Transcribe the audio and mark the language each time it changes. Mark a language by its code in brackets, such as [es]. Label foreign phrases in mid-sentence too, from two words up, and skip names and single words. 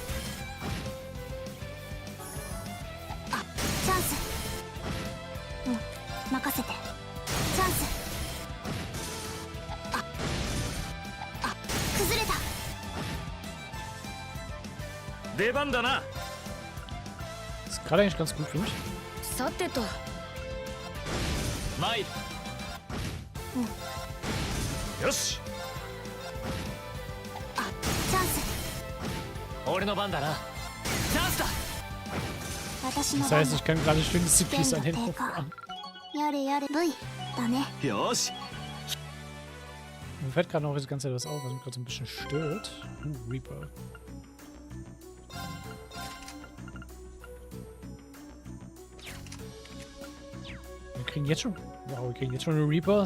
[ja] チャンス。任せて。チャンス。崩れた。出番だな。 [de] Das ist gerade eigentlich ganz gut für mich. [ja] さてと。参る。よしチャンス。俺の番だな。チャンスだ。私の [de] Das [ja] 番 [de] heißt, [ja] だ。 [de] ich kann gerade schön die [ja] 危険 [de] CPs [ja] 度 [de] an den [ja] 低 [de] Hof [ja] 下。 [de] fahren. [ja] やれやれ V だね。よし [de] Mir fällt gerade noch das ganze etwas auf, was mich gerade so ein bisschen stört. Reaper. Wir kriegen jetzt schon. Wow, wir kriegen jetzt schon einen Reaper.